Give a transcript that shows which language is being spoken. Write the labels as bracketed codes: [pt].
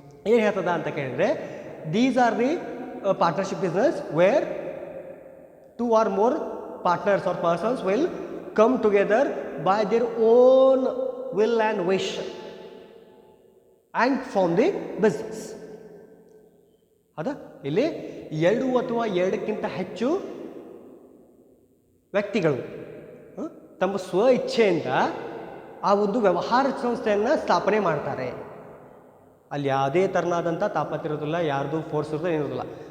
[kn] ಏನು ಹೇಳ್ತದ ಅಂತ ಕೇಳಿದ್ರೆ, [en] These are the partnership business where 2 or more partners or persons will come together by their own will and wish and form the business. [kn] ಹೌದಾ? ಇಲ್ಲಿ 2 ಅಥವಾ 2ಕ್ಕಿಂತ ಹೆಚ್ಚು ವ್ಯಕ್ತಿಗಳು ತಮ್ಮ ಸ್ವ ಇಚ್ಛೆಯಿಂದ ಆ ಒಂದು ವ್ಯವಹಾರ ಸಂಸ್ಥೆಯನ್ನು ಸ್ಥಾಪನೆ ಮಾಡ್ತಾರೆ. ಅಲ್ಲಿ ಯಾವುದೇ ಥರನಾದಂಥ ತಾಪತ್ರೆ ಇರೋದಿಲ್ಲ, ಯಾರ್ದು ಫೋರ್ಸ್ ಇರೋದು ಏನಿರೋದಿಲ್ಲ.